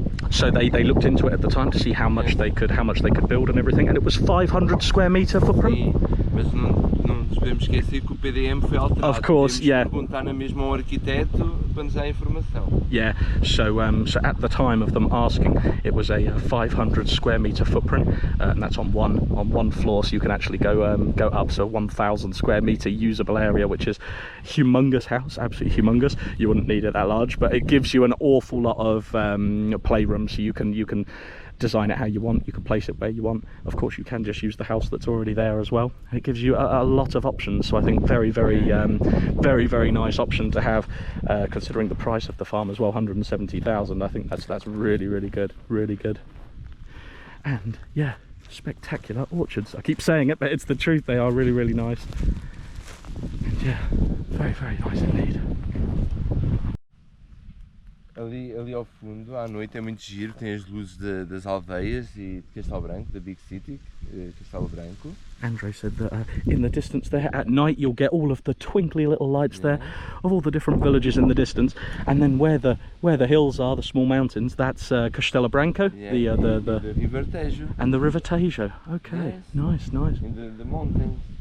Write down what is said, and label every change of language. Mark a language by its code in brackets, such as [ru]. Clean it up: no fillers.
[en] So they looked into it at the time to see how much they could build and everything, and it was 500 square meter footprint. [pt] Sim, mas não nos podemos esquecer que o PDM foi alterado. [en] Of course, yeah. [pt] Perguntar na mesma ao arquiteto para nos dar a informação. [en] Yeah, so at the time of them asking, it was a 500 square meter footprint, and that's on one floor, so you can actually go up, so 1,000 square meter usable area, which is humongous house, absolutely humongous. You wouldn't need it that large, but it gives you an awful lot of playroom, so you can design it how you want, you can place it where you want. Of course, you can just use the house that's already there as well. It gives you a lot of options, so I think very nice option to have, considering the price of the farm as well, 170,000. I think that's really good. And yeah, spectacular orchards. I keep saying it, but it's the truth. They are really nice. And yeah, very nice indeed. [pt] Ali ao fundo, à noite, é muito giro, tem as luzes das aldeias e de Castelo Branco, da [en] Big City, [pt] Castelo Branco. [en] Andre said that in the distance there at night you'll get all of the twinkly little lights there of all the different villages in the distance, and then where the hills are, the small mountains, that's Castelo Branco, the River Tejo. and the River Tejo. Okay, nice. In the mountains.